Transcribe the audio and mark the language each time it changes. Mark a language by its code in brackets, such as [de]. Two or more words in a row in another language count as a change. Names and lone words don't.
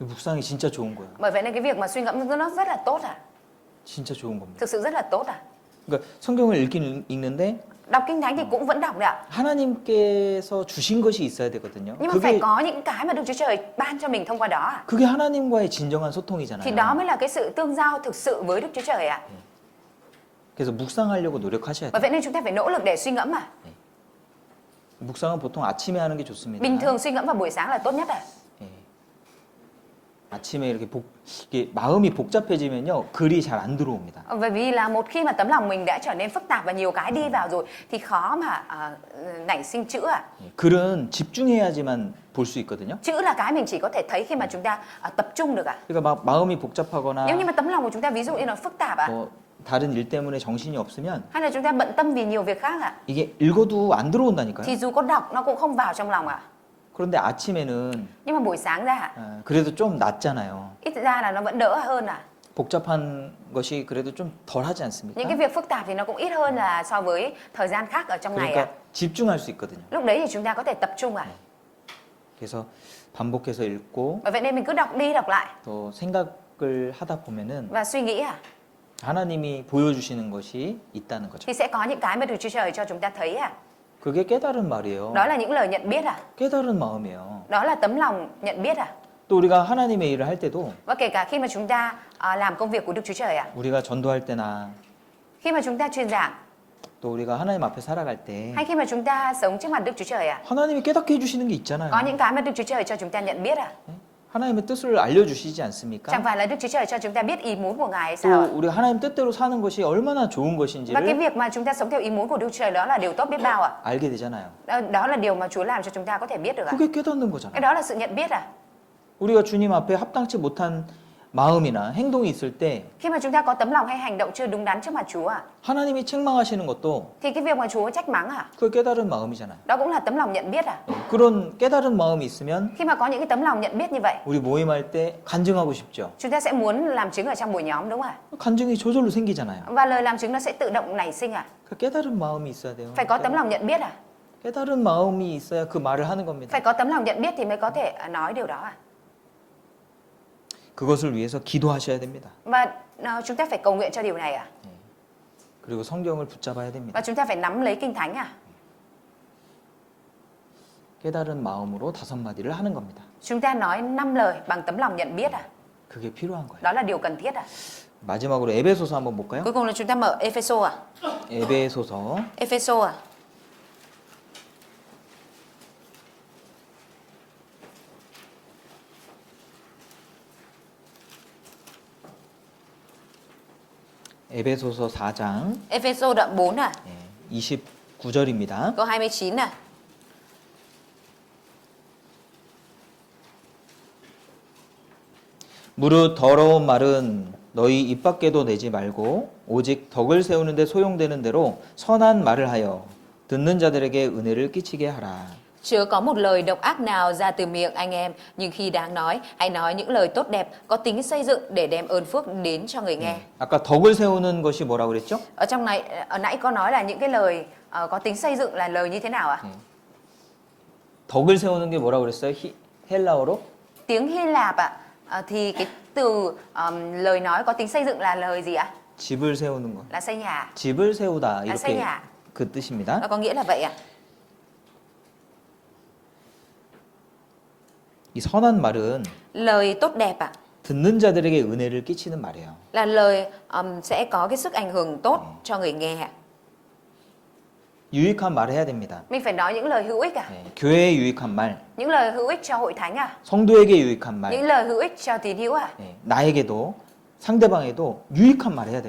[ko] 묵상이 진짜 좋은 거야. [vi] Bởi vậy nên cái việc mà suy ngẫm nó rất là tốt à. [ko] 진짜 좋은 겁니다. [vi] Thực sự rất là tốt à. [ko] 그러니까 성경을 읽긴 읽는데 [vi] Đọc kinh thánh thì cũng vẫn đọc đấy ạ. [ko] 하나님께서 주신 것이 있어야 되거든요. [vi] Nhưng mà phải [ko] 그게 [vi] có những cái mà Đức Chúa Trời ban cho mình thông qua đó ạ. [ko] 그게 하나님과의 진정한 [vi] Thì [ko] 소통이잖아요. [vi] đó mới là cái sự tương giao thực sự với Đức Chúa Trời ạ. [ko] 그래서 묵상하려고 노력하셔야 [vi] Bởi [ko] 돼요. [vi] vậy nên chúng ta phải nỗ lực để suy ngẫm à. [ko] 묵상은 보통 아침에 하는 게 좋습니다. [vi] Bình thường suy ngẫm vào buổi sáng là tốt nhất à. [ko] 예. 아침에 이게 마음이 복잡해지면요 글이 잘 안 들어옵니다. [vi] Bởi vì là một khi mà tấm lòng mình đã trở nên phức tạp và nhiều cái đi vào rồi thì khó mà nảy sinh chữ à. [ko] 예. 글은 집중해야지만 볼 수 있거든요. [vi] Chữ là cái mình chỉ có thể thấy khi mà chúng ta tập trung được ạ. [ko] 그러니까 막 마음이 복잡하거나 [vi] Nếu như mà tấm lòng của chúng ta ví dụ như nó phức tạp ạ, [ko] 뭐 다른 일 때문에 정신이 없으면 [vi] hay là chúng ta bận tâm vì nhiều việc khác ạ, [ko] 이게 읽어도 안 들어온다니까요. [vi] thì dù có đọc nó cũng không vào trong lòng ạ. [ko] 그런데 아침에는 [vi] Nhưng mà buổi sáng ra ạ, [ko] 그래도 좀 낫잖아요. [vi] ít ra là nó vẫn đỡ hơn ạ. [ko] 복잡한 것이 그래도 좀 덜하지 않습니까? [vi] Những cái việc phức tạp thì nó cũng ít hơn là so với thời gian khác ở trong ngày ạ. [ko] 그러니까 집중할 수 있거든요. [vi] Lúc đấy thì chúng ta có thể tập trung ạ. [ko] 그래서 반복해서 읽고 [vi] Bởi vậy nên mình cứ đọc đi đọc lại [ko] 또 생각을 하다 보면은 [vi] và suy nghĩ ạ, [ko] 하나님이 보여주시는 것이 있다는 거죠. [vi] thì sẽ có những cái mà Đức Chúa Trời cho chúng ta thấy ạ. [ko] 그게 깨달은 말이에요. [vi] Đó là những lời nhận biết ạ. [ko] 깨달은 마음이에요. [vi] Đó là tấm lòng nhận biết ạ. [ko] 또 우리가 하나님의 일을 할 때도 [vi] Và kể cả khi mà chúng ta làm công việc của Đức Chúa Trời ạ, [ko] 우리가 전도할 때나 [vi] khi mà chúng ta truyền giảng [ko] 또 우리가 하나님 앞에 살아갈 때 [vi] hay khi mà chúng ta sống trước mặt Đức Chúa Trời ạ, [ko] 하나님이 깨닫게 해주시는 게 있잖아요. [vi] có những cái mà Đức Chúa Trời cho chúng ta nhận biết ạ. [ko] 하나님의 뜻을 알려주시지 않습니까? [vi] Chẳng phải là Đức Chúa Trời cho chúng ta biết ý muốn của Ngài hay [ko] 또 [vi] sao ạ? [ko] 우리가 하나님 뜻대로 사는 것이 얼마나 좋은 [vi] Và cái [ko] 것인지를 [vi] việc mà chúng ta sống theo ý muốn của Đức Chúa Trời đó là điều tốt biết bao ạ. [ko] 알게 되잖아요. [vi] Đó là điều mà Chúa làm cho chúng ta có thể biết được ạ. [ko] 그게 깨닫는 [vi] Cái [ko] 거잖아요. [vi] đó là sự nhận biết ạ. [ko] 우리가 주님 앞에 합당치 못한 마음이나 행동이 있을 때 [vi] Khi mà chúng ta có tấm lòng hay hành động chưa đúng đắn trước mặt Chúa ạ, [ko] 하나님이 책망하시는 것도 [vi] thì cái việc mà Chúa trách mắng ạ, [ko] 그 깨달은 마음이잖아요. [vi] đó cũng là tấm lòng nhận biết ạ. [ko] 그런 깨달은 마음이 있으면 [vi] Khi mà có những cái tấm lòng nhận biết như vậy, [ko] 우리 모임할 때 간증하고 싶죠. [vi] chúng ta sẽ muốn làm chứng ở trong buổi nhóm đúng không ạ? [ko] 간증이 저절로 생기잖아요. [vi] Và lời làm chứng nó sẽ tự động nảy sinh ạ. [ko] 그 깨달은 마음이 있어야 돼요. [vi] Phải có tấm lòng nhận biết ạ. [ko] 깨달은 마음이 있어야 그 말을 하는 겁니다. [vi] Phải có tấm lòng nhận biết thì mới có thể nói điều đó ạ. [ko] 그것을 위해서 기도하셔야 됩니다. [vi] Và chúng ta phải cầu nguyện cho điều này ạ. [ko] 그리고 성경을 붙잡아야 됩니다. [vi] Và chúng ta phải nắm lấy kinh thánh ạ. [ko] 깨달은 마음으로 5마디를 하는 겁니다. [vi] Chúng ta nói 5 lời bằng tấm lòng nhận biết ạ. [ko] 그게 필요한 거예요. [vi] Đó là điều cần thiết ạ. [ko] 마지막으로 에베소서 한번 볼까요? [vi] Cuối cùng là chúng ta mở Ephesos ạ. [ko] 에베소서 [vi] Ephesos ạ. [ko] 에베소서 4장 [vi] Ephesos đoạn 4 ạ. [ko] 29절입니다. [vi] Câu 29 ạ. [ko] 무릇 더러운 말은 너희 입 밖에도 내지 말고 오직 덕을 세우는 데 소용되는 대로 선한 말을 하여 듣는 자들에게 은혜를 끼치게 하라. [vi] Chớ có một lời độc ác nào ra từ miệng anh em, nhưng khi đáng nói, hãy nói những lời tốt đẹp, có tính xây dựng để đem ơn phước đến cho người nghe. [ko] 아까 덕을 세우는 것이 뭐라고 그랬죠? [vi] Ở nãy có nói là những cái lời có tính xây dựng là lời như thế nào ạ? [ko] 덕을 세우는 게 뭐라고 그랬어요? 헬라어로? [vi] Tiếng Hy Lạp ạ, thì cái từ lời nói có tính xây dựng là lời gì ạ? [ko] 집을 세우는 거. [vi] Là xây nhà. [ko] 집을 세우다 이렇게 [vi] xây nhà. [ko] 그 뜻입니다. [vi] Nó có nghĩa là vậy ạ. [ko] 이 선한 말은 [vi] Lời tốt đẹp ạ, [ko] 듣는 자들에게 은혜를 끼치는 말이에요. [vi] là lời sẽ có cái sức ảnh hưởng tốt cho người nghe ạ. [ko] 유익한 말을 해야 됩니다. [vi] Mình phải nói những lời hữu ích ạ. [ko] 교회에 유익한 말, [vi] Những lời hữu ích cho hội thánh ạ. [ko] 성도에게 유익한 말, [vi] Những lời hữu ích cho tín hữu ạ. [ko] 나에게도 상대방에도 유익한 말을 해야 됩니다.